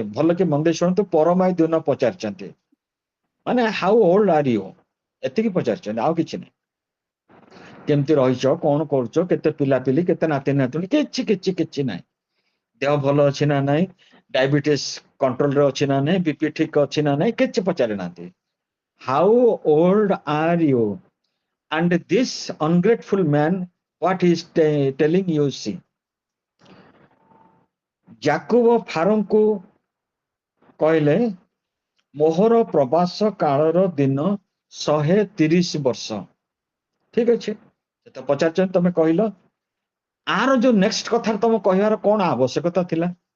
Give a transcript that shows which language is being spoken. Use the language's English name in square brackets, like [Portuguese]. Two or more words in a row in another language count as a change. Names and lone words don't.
[Odia] ଭଲ କି ମନ ଦେଇ ଶୁଣନ୍ତୁ, ପରମାୟୁ ଦିନ ପଚାରିଛନ୍ତି, ମାନେ [English] how old are you, [Odia] ଏତିକି ପଚାରିଛନ୍ତି, ଆଉ କିଛି ନାହିଁ। କେମିତି ରହିଛ, କଣ କରୁଛ, କେତେ ପିଲାପିଲି, କେତେ ନାତି ନାତୁଣୀ, କିଛି କିଛି କିଛି ନାହିଁ। ଦେହ ଭଲ ଅଛି ନା ନାହିଁ, ଡାଇବେଟିସ୍ କଣ୍ଟ୍ରୋଲରେ ଅଛି ନା ନାହିଁ, ବିପି ଠିକ ଅଛି ନା ନାହିଁ, କିଛି ପଚାରି ନାହାନ୍ତି। [English] how old are you and this ungrateful man, what he is telling you, see. [Odia] ଯାକୁବ ଫାରୋଙ୍କୁ କହିଲେ, ମୋହର ପ୍ରବାସ କାଳର ଦିନ 130 ବର୍ଷ। ଠିକ ଅଛି, ସେ ତ ପଚାରୁଛନ୍ତି, ତମେ କହିଲ। ଆର ଯୋଉ ନେକ୍ସଟ କଥା ତମ କହିବାର କଣ ଆବଶ୍ୟକତା ଥିଲା?